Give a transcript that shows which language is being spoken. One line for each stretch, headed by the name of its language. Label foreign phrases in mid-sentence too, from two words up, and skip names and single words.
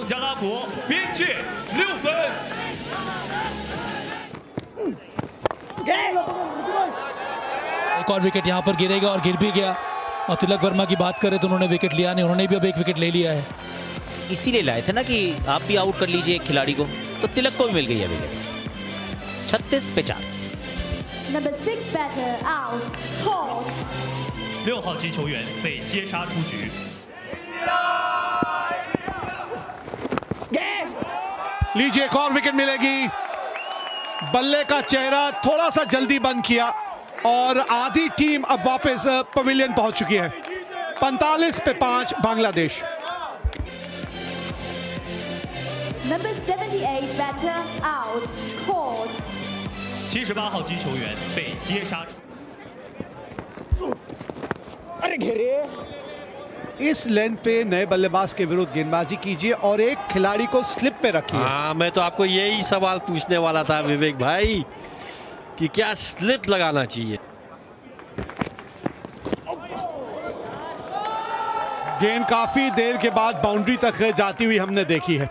Hindi: एक और विकेट यहां पर गिरेगा और गिर भी गया। और तिलक वर्मा की बात करें तो उन्होंने विकेट लिया नहीं, उन्होंने भी अब एक विकेट ले लिया है। इसीलिए लाए थे ना कि आप भी आउट कर लीजिए एक खिलाड़ी को, तो तिलक को भी मिल गई है विकेट। 36 पे 4।
English: Number 6 batter out. Caught.
Chinese: 6 号击球员被接杀出局。
Hindi: लीजिए, एक और विकेट मिलेगी। बल्ले का चेहरा थोड़ा सा जल्दी बंद किया और आधी टीम अब वापस पवेलियन पहुंच चुकी है। 45 पे 5 बांग्लादेश।
English: Number 78 batter out. Caught.
Chinese: 78 号击球员被接杀出。
Hindi: इस लेंथ पे नए बल्लेबाज के विरुद्ध गेंदबाजी कीजिए और एक खिलाड़ी को स्लिप पे रखिए। हाँ, मैं तो आपको यही सवाल पूछने वाला था विवेक भाई कि क्या स्लिप लगाना चाहिए। गेंद काफी देर के बाद बाउंड्री तक जाती हुई हमने देखी है।